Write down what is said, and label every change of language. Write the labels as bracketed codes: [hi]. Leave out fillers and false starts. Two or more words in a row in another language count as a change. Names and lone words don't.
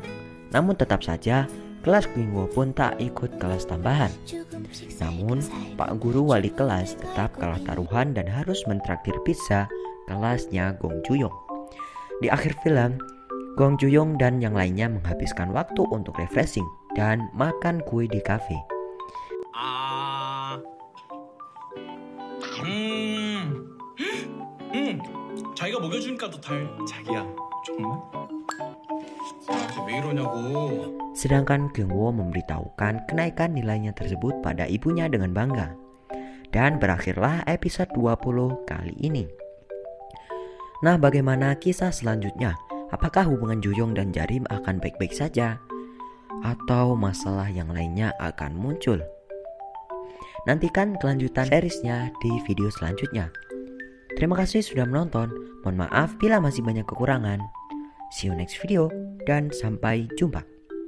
[id] Namun tetap saja kelas Kyungwoo pun tak ikut kelas tambahan. Namun Pak Guru wali kelas tetap kalah taruhan dan harus mentraktir pizza kelasnya Gong Juyong. Di akhir film, Gong Juyong dan yang lainnya menghabiskan waktu untuk refreshing dan makan kue di kafe. [ko] 자기가 먹여주니까 더 달. 자기야, 정말? 왜 이러냐고. [id] Sedangkan Kyungwoo memberitahukan kenaikan nilainya tersebut pada ibunya dengan bangga. Dan berakhirlah episode 20 kali ini. Nah, bagaimana kisah selanjutnya? Apakah hubungan Juyong dan Jarim akan baik-baik saja? Atau masalah yang lainnya akan muncul? Nantikan kelanjutan seriesnya di video selanjutnya. Terima kasih sudah menonton. Mohon maaf bila masih banyak kekurangan. [en] See you next video [id] dan sampai jumpa.